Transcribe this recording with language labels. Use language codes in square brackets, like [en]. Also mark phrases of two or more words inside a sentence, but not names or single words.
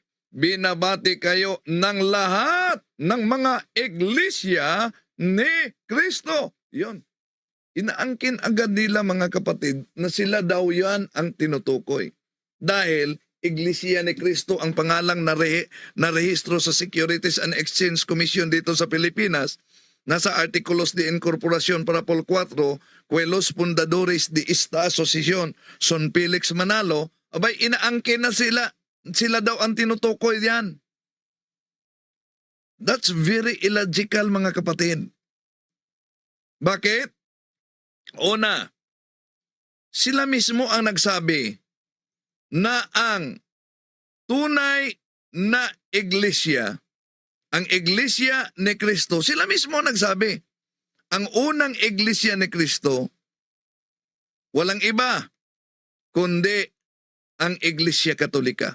[tl] Binabati kayo ng lahat ng mga iglesia ni Kristo. Yun. Inaangkin agad nila, mga kapatid, na sila daw yan ang tinutukoy. Dahil Iglesia ni Cristo ang pangalang narehistro sa Securities and Exchange Commission dito sa Pilipinas. [es] Nasa Artículos de Incorporación para Paul 4, Los Fundadores de esta Asociación son Felix Manalo, [tl] abay inaangkin na sila daw ang tinutukoy diyan. [en] That's very illogical, [tl] mga kapatid. Bakit? Una, sila mismo ang nagsabi na ang tunay na iglesia, ang iglesia ni Kristo, sila mismo nagsabi, ang unang iglesia ni Kristo, walang iba, kundi ang Iglesia Katolika.